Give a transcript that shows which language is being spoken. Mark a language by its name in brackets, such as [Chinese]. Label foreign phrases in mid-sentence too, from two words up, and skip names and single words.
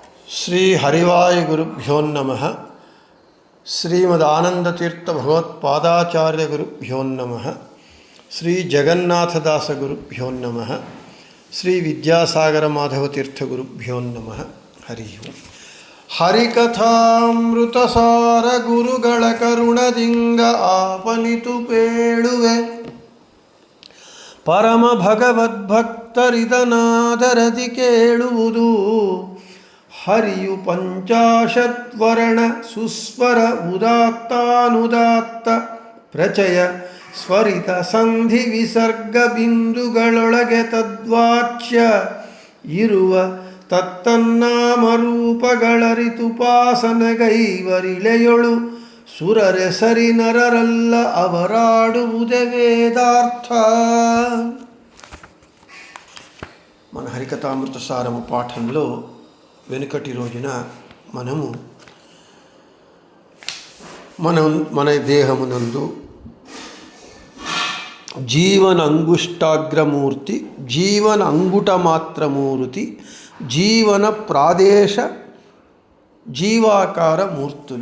[Sanskrit] శ్రీ హరివాయ గురుభ్యో నమః. శ్రీమదానందతీర్థ భగవత్పాదాచార్య గురుభ్యో నమః. శ్రీ జగన్నాథదాస గురుభ్యో నమః. శ్రీ విద్యాసాగర మాధవతీర్థ గురుభ్యో నమః. హరి ఓం. [Kannada] ಹರಿಕಥಾಮೃತಸಾರ ಗುರುಗಳ ಕರುಣದಿಂಗ ಆಪನಿತು ಪೇಳುವೆ ಪರಮ ಭಗವದ್ಭಕ್ತರಿದನಾದರದಿ ಕೇಳುವುದು. ಹರಿಯು ಪಂಚಾಶದ್ವರ್ಣ ಸುಸ್ವರ ಉದಾತ್ತಾನುದಾತ್ತ ಪ್ರಚಯ ಸ್ವರಿತ ಸಂಧಿ ವಿಸರ್ಗ ಬಿಂದುಗಳೊಳಗೆ ತದ್ವಾಚ್ಯ ಇರುವ ತತ್ತನ್ನಾಮರೂಪಗಳರಿತುಪಾಸನಗೈವರಿಳೆಯೊಳು ಸುರರೆಸರಿ ನರರಲ್ಲ ಅವರಾಡುವುದೇ ವೇದಾರ್ಥ. [Telugu] మన హరికథామృత సారము పాఠంలో వెనుకటి రోజున మన దేహమునందు జీవనంగుష్టాగ్రమూర్తి, జీవన అంగుటమాత్రమూర్తి, జీవన ప్రాదేశ జీవాకార మూర్తులు.